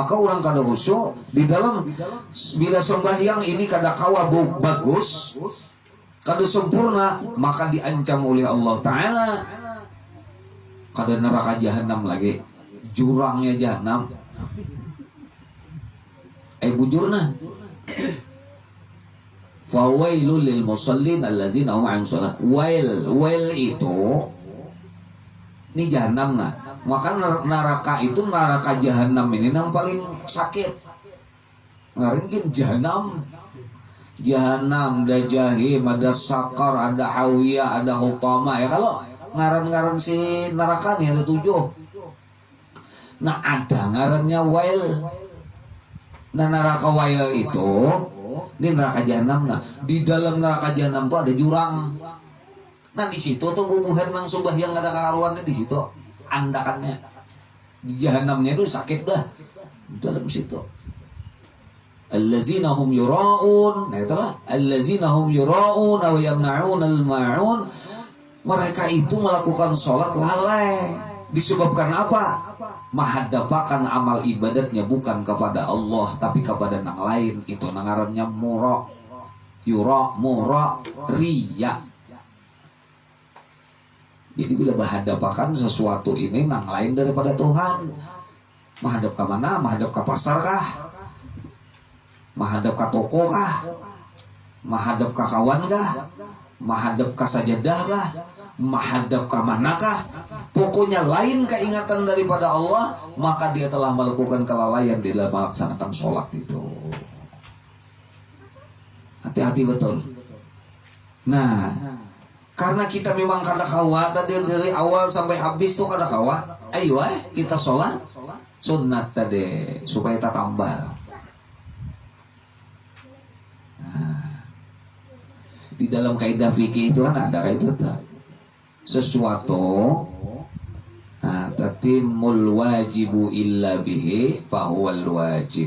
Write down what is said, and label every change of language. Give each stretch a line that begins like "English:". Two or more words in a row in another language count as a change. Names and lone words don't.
Banjar: Maka orang kada khusyuk di dalam bila sembahyang ini kada kawa bagus, kada sempurna, maka diancam oleh Allah Ta'ala kada neraka jahanam lagi, jurangnya jahanam.
Arabic: Bujurna فويل للمصلين الذين هم عن صلاة.
Banjar: Wail itu ini jahanam nah.
Indonesian: Maka neraka itu neraka jahanam ini yang paling sakit.
Banjar: Ngaringin jahanam ada jahim, ada sakar, ada hawiyah, ada hutama ya. Kalau ngaran-ngaran si neraka nih ada 7. Nah ada ngarannya wail. Nah neraka wail itu ini neraka jahanam.
Indonesian: Nah di dalam neraka jahanam itu ada jurang.
Banjar: Nah di situ tuh bubuhan nang sembahyang ada karuannya di situ, andakannya di jahanamnya itu sakit dah di dalam situ.
Arabic: الذين هم يراءون,
Banjar: nah itulah
Arabic: الذين هم يراءون ويمنعون الماعون.
Indonesian: Mereka itu melakukan sholat lalai. Disebabkan apa?
Banjar: Mahadapakan amal ibadatnya bukan kepada Allah tapi kepada nang lain. Itu nangarannya mura, yura, mura, riya. Jadi bila menghadapakan sesuatu ini nang lain daripada Tuhan, menghadap ke mana?
Indonesian: Menghadap ke pasar kah? Menghadap ke toko kah? Menghadap ke kawan kah? Menghadap ke sajadah kah? Menghadap ke manakah? Pokoknya lain keingatan daripada Allah, maka dia telah melakukan kelalaian di dalam melaksanakan sholat itu.
Banjar: Hati-hati betul. Nah, karena kita memang kada kawa tadi dari awal sampai habis tuh kada kawa.
Indonesian: Ayo kita sholat sunat tadi supaya kita tambah. Nah, di dalam kaidah fikih itu kan ada kaidah tuh.
Arabic: Sesuatu تتم الواجب إلا به فهو الواجب.